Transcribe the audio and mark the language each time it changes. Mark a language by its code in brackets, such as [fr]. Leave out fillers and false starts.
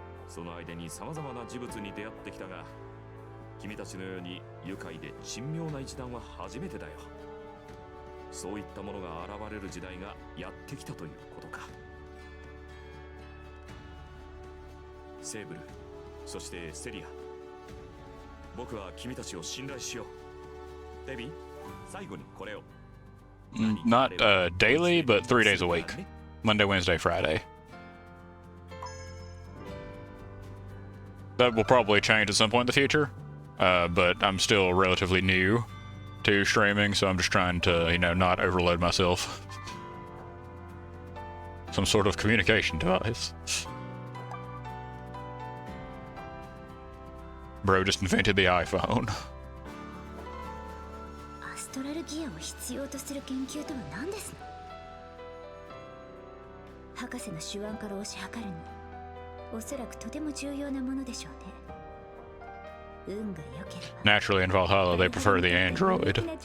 [ja] その間に様々な事物に出会ってきたが、君たちのように愉快で珍妙な一団は初めてだよ。そういったものが現れる時代がやってきたということか。セーブル、そしてセリア。僕は君たちを信頼しよう。デビー、最後にこれを。 [en] Not daily, but 3 days a week. Monday, Wednesday, Friday. That will probably change at some point in the future, but I'm still relatively new to streaming, so I'm just trying to, you know, not overload myself. Some sort of communication device. Bro just invented the iPhone. [ja] アストラルギアを必要とする研究とは何ですの？博士の手腕から推し量るに。おそらくとても重要なものでしょうね。運が良ければ。 [en] Naturally, in Valhalla, they prefer the android.